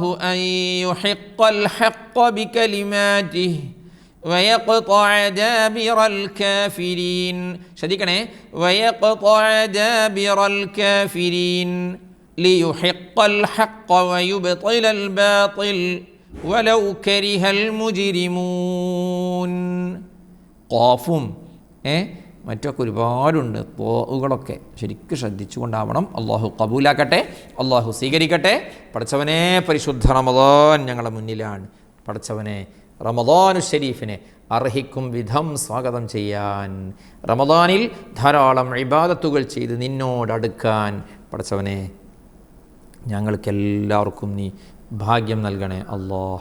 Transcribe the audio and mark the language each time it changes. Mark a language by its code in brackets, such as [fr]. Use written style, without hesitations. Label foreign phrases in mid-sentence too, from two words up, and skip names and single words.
[ar] أن يحق الحق بكلماته ويقطع دابر الكافرين شديكني ويقطع دابر الكافرين ليحق الحق ويبطل الباطل ولو كره المجرمون [ml] ഖാഫും മറ്റൊക്കെ ഒരുപാടുണ്ട് ത്വാഉകളൊക്കെ ശരിക്കും ശ്രദ്ധിച്ചുകൊണ്ടാവണം. അള്ളാഹു കബൂലാക്കട്ടെ, അള്ളാഹു സ്വീകരിക്കട്ടെ. പടച്ചവനെ, പരിശുദ്ധ റമദാൻ ഞങ്ങളുടെ മുന്നിലാണ്. പടച്ചവനെ, റമദാനു ഷരീഫിനെ അർഹിക്കും വിധം സ്വാഗതം ചെയ്യാൻ, റമദാനിൽ ധാരാളം ഇബാദത്തുകൾ ചെയ്ത് നിന്നോടടുക്കാൻ പടച്ചവനെ ഞങ്ങൾക്കെല്ലാവർക്കും നീ ഭാഗ്യം നൽകണേ അല്ലാഹ്.